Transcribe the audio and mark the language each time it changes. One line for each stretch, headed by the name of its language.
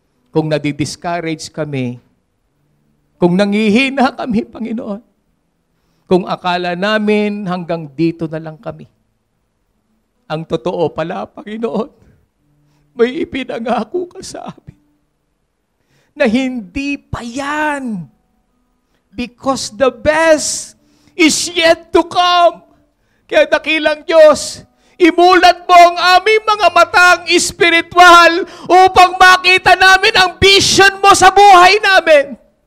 Filipino: Kung nadi-discourage kami, kung nangihina kami, Panginoon, kung akala namin hanggang dito na lang kami. Ang totoo pala, Panginoon, may ipinangako ka sa amin na hindi pa yan.
English: Because the best is yet to come.
Filipino: Kaya dakilang Diyos, imulat mo ang aming mga matang espiritual upang makita namin ang vision mo sa buhay namin.